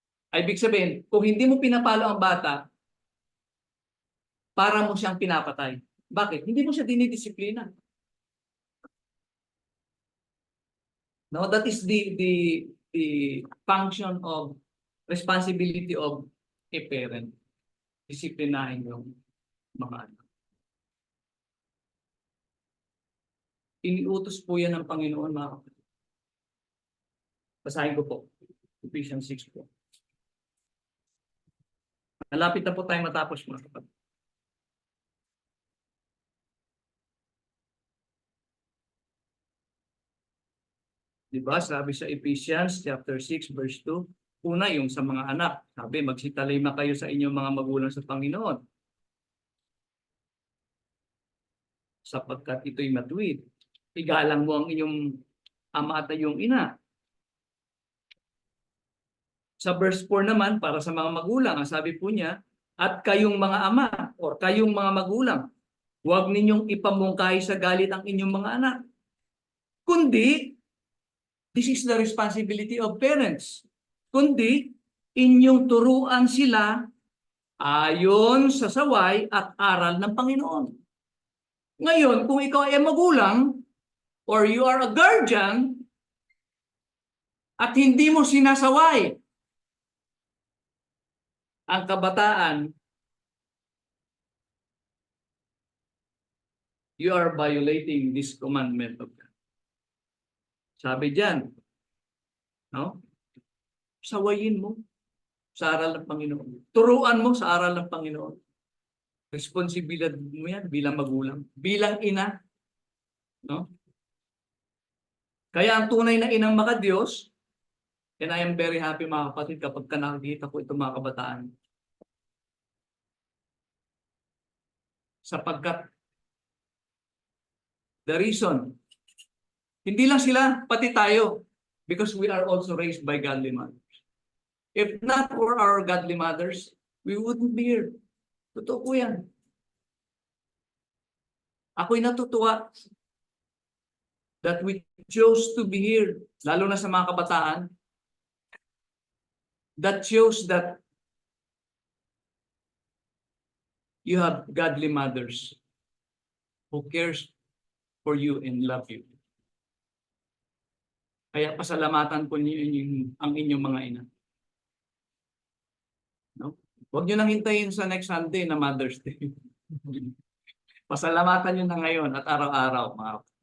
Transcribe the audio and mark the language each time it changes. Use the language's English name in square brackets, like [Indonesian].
[Filipino] Ay, ibig sabihin, kung hindi mo pinapalo ang bata, para mo siyang pinapatay. Bakit? Hindi mo siya dinidisiplina. [English] No, that is the function of responsibility of a parent. [Filipino] Disiplinahin yung mga anak. Iniutos po yan ng Panginoon, mga kapatid. Basahin ko po. Ephesians 6 po. Malapit na po tayo matapos, mga kapatid. Diba? Sabi sa Ephesians chapter 6 verse 2, una yung sa mga anak. Sabi, magsitalima kayo sa inyong mga magulang sa Panginoon. Sapagkat ito'y matuwid. Igalang mo ang inyong ama at iyong ina. Sa verse 4 naman, para sa mga magulang, ang sabi po niya, at kayong mga ama o kayong mga magulang, huwag ninyong ipamungkahi sa galit ang inyong mga anak. Kundi, [English] this is the responsibility of parents. [Filipino] Kundi, inyong turuan sila ayon sa saway at aral ng Panginoon. Ngayon, kung ikaw ay magulang [English] or you are a guardian [Filipino] at hindi mo sinasaway ang kabataan, [English] you are violating this commandment of God. [Filipino] Sabi diyan, no? Sawayin mo sa aral ng Panginoon. Turuan mo sa aral ng Panginoon. Responsibilidad mo yan bilang magulang, bilang ina, no? Kaya ang tunay na inang makadiyos, [English] and I am very happy, [Filipino] mga kapatid, kapag nakikita ko itong mga kabataan. Sapagkat [English] the reason, [Filipino] hindi lang sila, pati tayo, [English] because we are also raised by godly mothers. If not for our godly mothers, we wouldn't be here. [Filipino] Totoo po yan. Ako'y natutuwa [English] that we chose to be here, [Filipino] lalo na sa mga kabataan, [English] that shows that you have godly mothers who cares for you and love you. [Filipino] Kaya pasalamatan po niyo ang inyong mga ina. No? Huwag niyo nang hintayin sa [English] next Sunday [Filipino] na Mother's Day. Pasalamatan niyo na ngayon at araw-araw, mga.